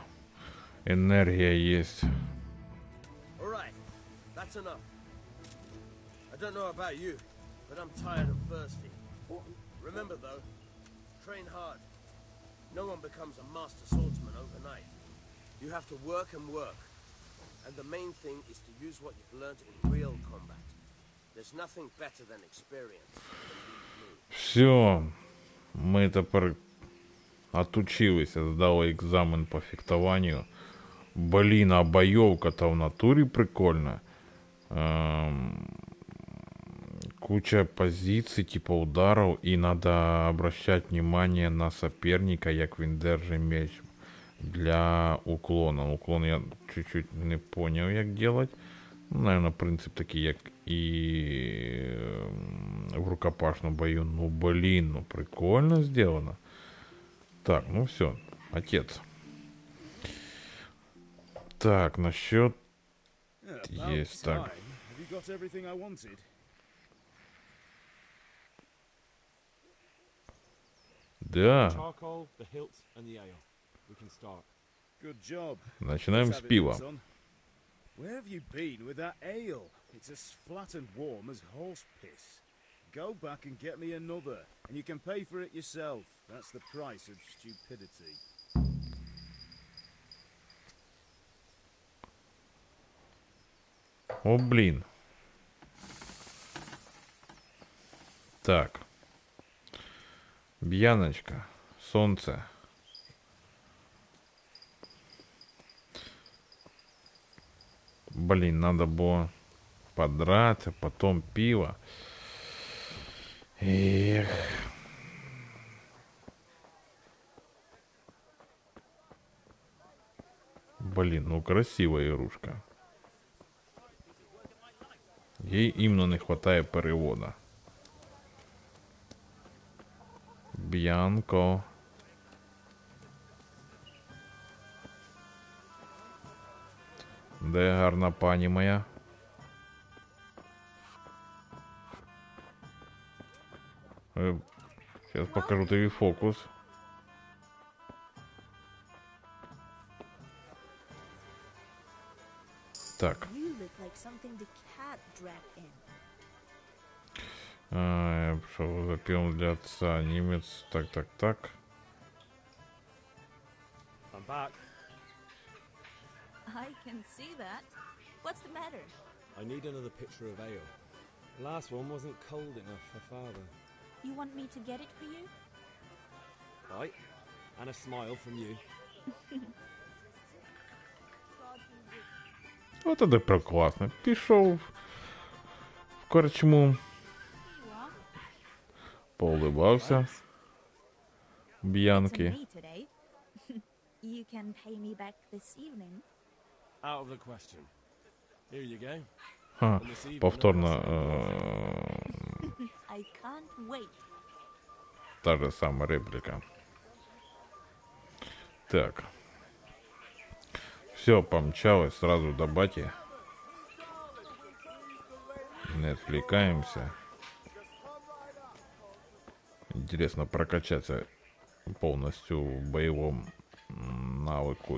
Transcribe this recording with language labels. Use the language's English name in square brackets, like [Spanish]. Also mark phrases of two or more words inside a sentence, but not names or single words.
[Russian] Энергия есть. [English] Alright, that's enough. I don't know about you, but I'm tired and thirsty. Remember though, train hard. No one becomes a master swordsman overnight. You have to work and work. And the main thing is to use what you've learned in real combat. There's nothing better than experience. [Russian] Все. Мы тепер отучилися, здали екзамен по фехтованию. Блин, а боевка-то в натуре прикольная. Куча позиций, типа ударов, и надо обращать внимание на соперника, [Ukrainian] як він держить меч для уклона. [Russian] Уклон я чуть-чуть не понял, як делать. Ну, наверное, принцип [Ukrainian] такий, як і [Russian] в рукопашном бою. Ну, блин, ну прикольно сделано. Так, ну все, отец. Так, насчет... Есть, так. Да. Начинаем с пива. [English] Where have you been with that ale? It's as flat and warm as horse piss. Go back and get me another, and you can pay for it yourself. That's the price of stupidity. [Russian] О, блин. Так. Бьяночка. Солнце. Блин, надо было подраться, потом пиво. Эх. Блин, ну красивая игрушка. Ей именно не хватає перевода. Бьянко. [Ukrainian] Де гарна пані моя? [Russian] Сейчас покажу тобі фокус. Так. [English] You look like something the cat dragged in. [Russian] Что запил для отца немец. Так. [English] I'm back. I can see that. What's the matter? I need another pitcher of ale. The last one wasn't cold enough for father. You want me to get it for you? Right. And a smile from you. [Russian] От это прекрасно. [Ukrainian] Пішов в корчму. Поулибався. Б'янки. [English] Me today. You can pay me back this evening. Out of the question. Here you go. [Russian] Ха, повторно. [English] I can't wait. [Russian] Та же сама реплика. Так. Все, помчалось сразу до бати. Не отвлекаемся. Интересно прокачаться полностью в боевом навыку.